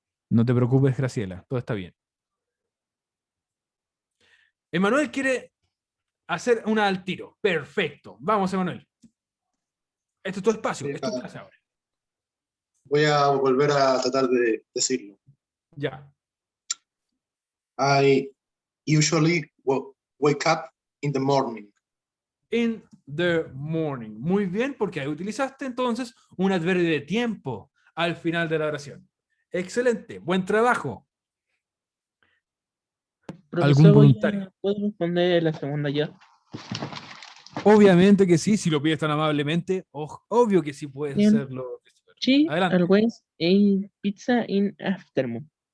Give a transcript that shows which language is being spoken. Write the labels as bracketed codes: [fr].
[es] No te preocupes, Graciela, todo está bien. Emanuel quiere hacer una al tiro. Perfecto. Vamos, Emanuel. Este es tu espacio, es tu clase ahora. Voy a volver a tratar de decirlo. Ya. [en] I usually wake up in the morning. In the morning. [es] Muy bien, porque ahí utilizaste entonces un adverbio de tiempo al final de la oración. Excelente, buen trabajo. ¿Algún Profesor, voluntario? ¿puedo responder la segunda ya? Obviamente que sí, si lo pides tan amablemente, obvio que sí puedes Bien. hacerlo. [en] She [es] Adelante. [en] always ate pizza in afternoon.